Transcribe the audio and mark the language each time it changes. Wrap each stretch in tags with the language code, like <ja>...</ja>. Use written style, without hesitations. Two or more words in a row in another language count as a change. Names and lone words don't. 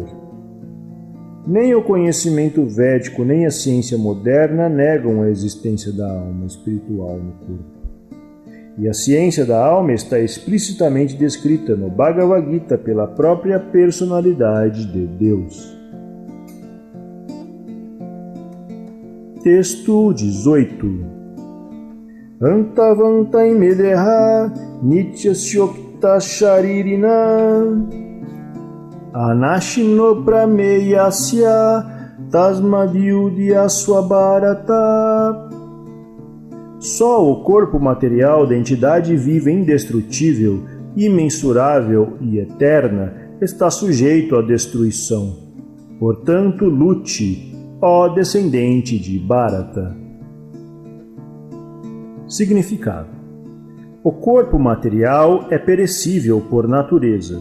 <pt>Nem o conhecimento védico nem a ciência moderna negam a existência da alma espiritual no corpo. E a ciência da alma está explicitamente descrita no Bhagavad Gita pela própria personalidade de Deus. Texto 18.</pt> <sa>अन्तवन्त इमे देहा नित्यस्योक्त शरीरिण अनाशिनो प्रमेयस्य तस्माद्युध्यस्व भारत.</sa> <pt>Só o corpo material da entidade viva indestrutível, imensurável e eterna está sujeito à destruição. Portanto, lute, ó descendente de Bharata. Significado: o corpo material é perecível por natureza.</pt>